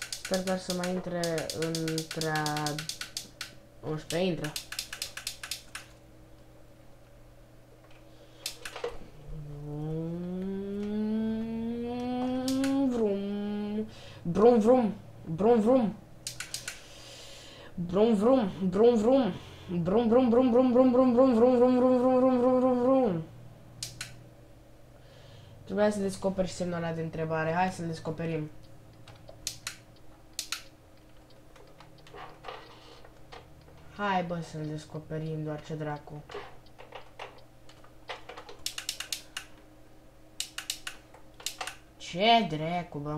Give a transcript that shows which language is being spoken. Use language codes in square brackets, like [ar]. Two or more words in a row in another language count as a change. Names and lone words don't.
[ro] Sper doar să mai intre între... 11 intră. Brum vrum, brum vrum, brum vrum, brum vrum, brum brum brum brum brum brum brum brum brum brum brum brum brum brum brum. Trebuia să descoperi semnul ăla de întrebare. Hai să-l descoperim. Hai bă să-l descoperim, doar ce dracu. Ce dracu, bă?